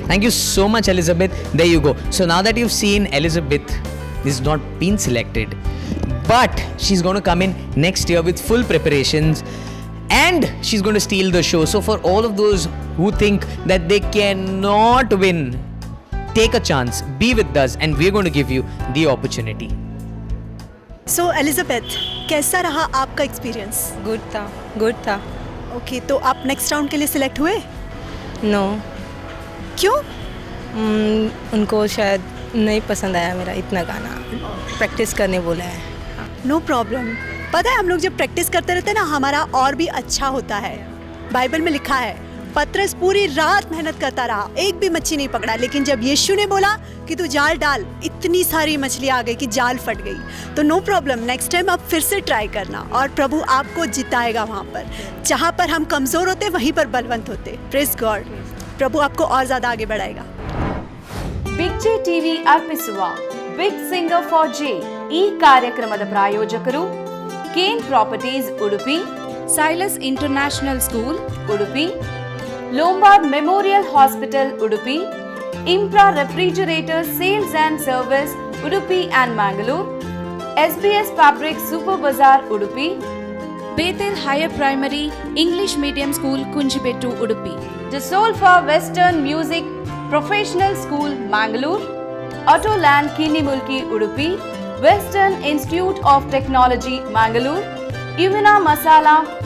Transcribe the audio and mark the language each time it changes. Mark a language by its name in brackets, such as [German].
[English] Thank you so much, Elizabeth. There you go. So now that you've seen Elizabeth is not been selected, but she's going to come in next year with full preparations and she's going to steal the show. So for all of those who think that they cannot win, take a chance, be with us, and we're going to give you the opportunity. [Hindi] So Elizabeth, कैसा रहा आपका experience? Good था. Okay, तो आप next round के लिए select हुए? [English] no, [Hindi] क्यों? उनको शायद नहीं पसंद आया मेरा इतना गाना, प्रैक्टिस करने बोला है. [English] No problem. [Hindi] पता है, हम लोग जब प्रैक्टिस करते रहते हैं ना, हमारा और भी अच्छा होता है. बाइबल में लिखा है, पतरस पूरी रात मेहनत करता रहा, एक भी मच्छी नहीं पकड़ा, लेकिन जब यीशु ने बोला कि तू जाल डाल, इतनी सारी मछली आ गई कि जाल फट गई. तो [English] no problem, [Hindi] नेक्स्ट टाइम आप फिर से ट्राई करना और प्रभु आपको जिताएगा. वहाँ पर जहाँ पर हम कमज़ोर होते वहीं पर बलवंत होते. [English] Praise God. [Hindi] प्रभु आपको और ज़्यादा आगे बढ़ाएगा. [Kannada] ಬಿಗ್ ಜೆ ಟಿವಿ ಅರ್ಪಿಸುವ ಬಿಗ್ ಸಿಂಗರ್ ಫಾರ್ ಜೆ ಈ ಕಾರ್ಯಕ್ರಮದ ಪ್ರಾಯೋಜಕರು Kane properties Udupi, Silas international school Udupi, Lombard memorial hospital Udupi, ಇಂಪ್ರಾ refrigerator sales and service Udupi and Mangalore, SBS fabric super bazaar Udupi, ಬೇತೆಲ್ higher primary English medium school Kunjibettu Udupi, the soul for western music professional school Mangalore, ಆಟೋಲ್ಯಾಂಡ್ Kinnimulki Udupi, western institute of technology Mangalore, ಇಮ್ಯುನಾ masala